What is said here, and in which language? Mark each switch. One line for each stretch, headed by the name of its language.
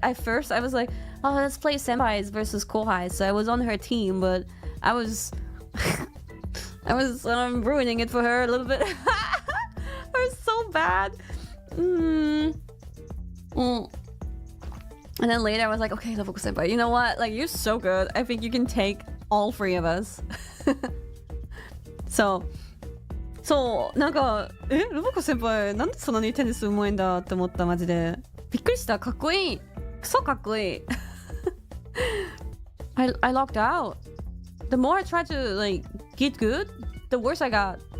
English: At first I was like, oh, let's play senpais versus kohais, so I was on her team, but I was ruining it for her a little bit. I was so bad. And then later I was like, okay, Roboko senpai, you know what, like you're so good, I think you can take all three of us.
Japanese: So なんかロボコ先輩なんでそんなにテニスうまいんだって思った。マジでびっくりした。かっこいい、クソかっこいい。
English: I locked out. The more I tried to like get good, the worse I got.